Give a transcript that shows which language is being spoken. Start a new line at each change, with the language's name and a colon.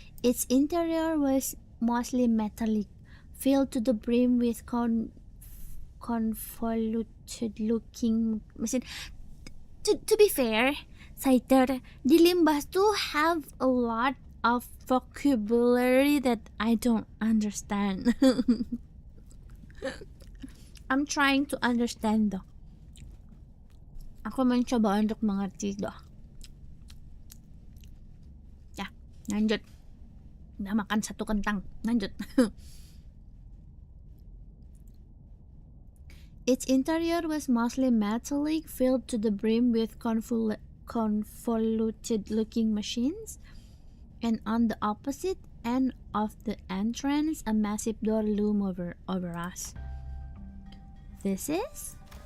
English: Its interior was mostly metallic, filled to the brim with convoluted-looking machine. To be fair, Saiter,
Indonesian: di Limbus tuh
English: have a lot of vocabulary that I don't understand. I'm trying to understand though.
Indonesian: Aku mencoba untuk mengerti doh. Ya, lanjut. Udah makan satu kentang. Lanjut.
English: Its interior was mostly metallic, filled to the brim with convoluted-looking machines, and on the opposite end of the entrance, a massive door loomed over us. This is?